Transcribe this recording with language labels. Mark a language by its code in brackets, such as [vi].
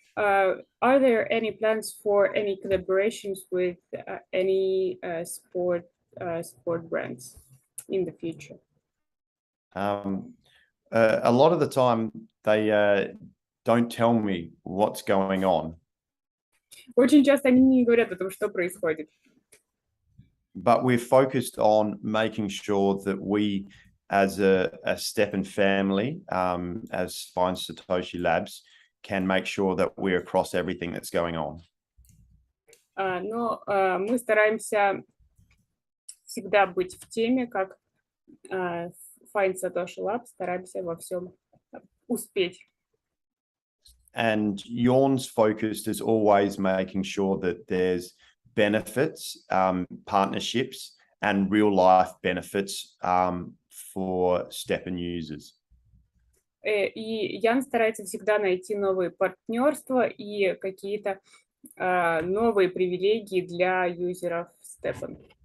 [en] Are there any plans for any collaborations with any sport brands in the future? A lot of the time they don't tell me what's going on. [ru] Очень часто они не говорят о том, что происходит. [en] But we're focused on making sure that we, as a STEPN family, as Spine Satoshi Labs, can make sure that we're across everything that's going on. [ru] Но мы стараемся всегда быть в теме, как Find Satoshi Lab, стараемся во всем успеть. [en] And Jorn's focused is always making sure that there's benefits, partnerships, and real life benefits for STEPN users. [ru] И Ян старается всегда найти новые партнерства и какие-то новые привилегии для юзеров STEPN.